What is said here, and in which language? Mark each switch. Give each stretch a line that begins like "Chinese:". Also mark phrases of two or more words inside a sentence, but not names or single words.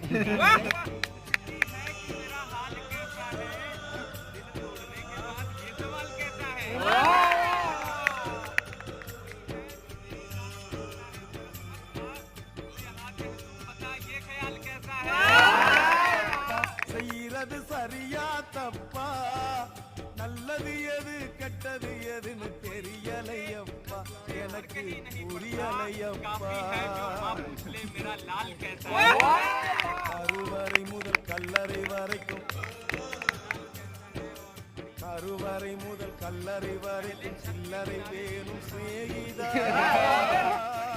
Hindi: है कि मेरा हाल कैसा है, दिल तोड़ने के बाद ये सवाल कैसा है। बता ये ख्याल कैसा है।
Tamil: செய்யறது சரியா தப்பா, நல்லது எது கெட்டது எதுன்னு தெரியலையப்பா, எனக்கு புரியலையப்பா. கருவறை முதல் கல்லறை வரைக்கும், கருவறை முதல் கல்லறை வரைக்கும் சில்லறை வேணும் சிநேகிதா.